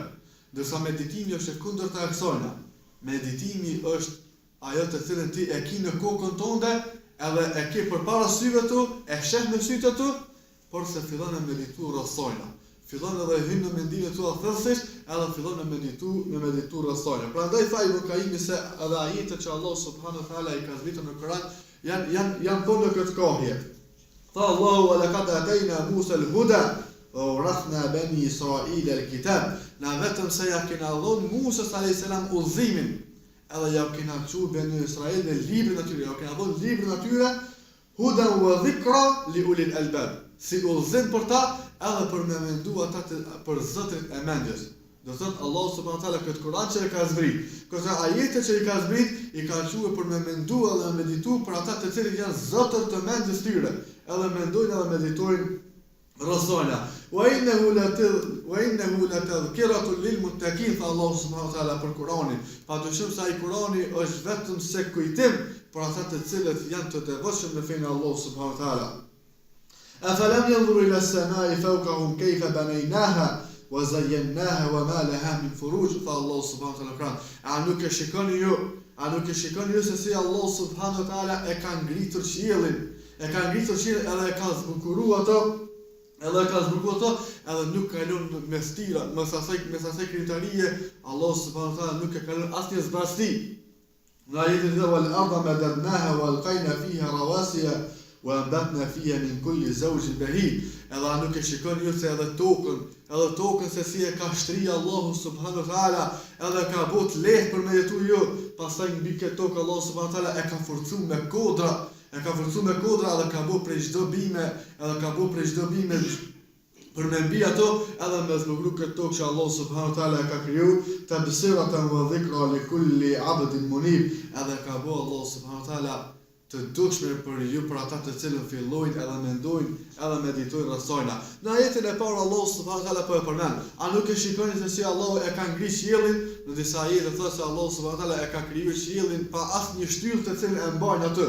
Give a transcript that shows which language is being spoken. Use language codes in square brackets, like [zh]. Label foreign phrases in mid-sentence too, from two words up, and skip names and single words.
[sq] Ndërsa meditimi është e kundërta e kësaj. Meditimi është ajo të cilën ti e ke në kokën tënde, edhe e ke përpara syve tu, e sheh me sytë tu, por se fillon me meditu rrethojna. Fillon edhe hyn në mendimet tua thellësisht, edhe fillon me meditu rrethojna. Prandaj tha Ibn Qayyim se edhe ajetet që Allah [ar] سبحانه وتعالى [sq] i ka zbritur në Kur'an janë po në këtë kohje. [ar] Tha Allahu ولقد آتينا موسى الهدى وأورثنا بني إسرائيل الكتاب. [sq] Na vetëm se ja kena dhënë Musa [ar] عليه السلام [sq] udhëzimin, edhe ja kena thënë bani Israil në librin atyre, ja kena dhënë librin atyre [ar] هدى وذكرى لأولي الألباب. [sq] Si udhëzim për ta, edhe për me mendu ata për zotrin e mendjes. Do thot Allahu [ar] سبحانه وتعالى [sq] këtë Kur'an që e ka zbrit. Këto ajete që i ka zbrit, i ka thënë për me mendu edhe meditu për ata të cilët janë zotër të mendjes tyre. Edhe mendojnë edhe meditojnë rrethojna. [ar] وإنه لتذكرة للمتقين، فالله سبحانه وتعالى [sq] për Kur'anin. Padyshim se ai Kur'ani është vetëm se kujtim për ata të cilët janë të devotshëm në fenë Allahu [ar] سبحانه وتعالى. أفلم ينظروا إلى السماء فوقهم كيف بنيناها وزيناها وما لها من فروج، فالله سبحانه وتعالى. [sq] A nuk e shikoni ju se si Allahu [ar] سبحانه وتعالى [sq] e ka ngritur qiellin, edhe e ka zbukuruar ato, edhe nuk kalon mes tira, mes asaj krijtarie, Allahu [ar] سبحانه وتعالى [sq] nuk e kalon asnjë zbardhësi. Në ajetin e [ar] والأرض مددناها وألقينا فيها رواسي وأنبتنا فيها من كل زوج بهيج. [sq] Edhe nuk e shikoni ju se edhe tokën se si e ka shtri Allahu [ar] سبحانه وتعالى, [sq] edhe ka bot lehtë për me jetu ju. Pastaj mbi këtë tokë Allahu [ar] سبحانه وتعالى [sq] e ka forcuar me kodra, edhe ka bot prej çdo bime, për me mbi ato, edhe me zbullu këtë tokë që Allahu [ar] سبحانه وتعالى [sq] e ka kriju, [ar] تبصرة وذكرى لكل عبد منيب. [sq] Edhe ka bot Allahu [ar] سبحانه وتعالى [sq] të dukshme për ju, për ata të cilën fillojnë edhe mendojnë edhe meditojnë rrethojna. Në ajetin e parë Allahu [ar] سبحانه وتعالى [sq] po e përmend. A nuk e shikoni se si Allahu e ka ngritur qiellin? Në disa ajete thotë se Allahu [ar] سبحانه وتعالى [sq] e ka krijuar qiellin pa asnjë shtyllë të cilën e mbajnë atë.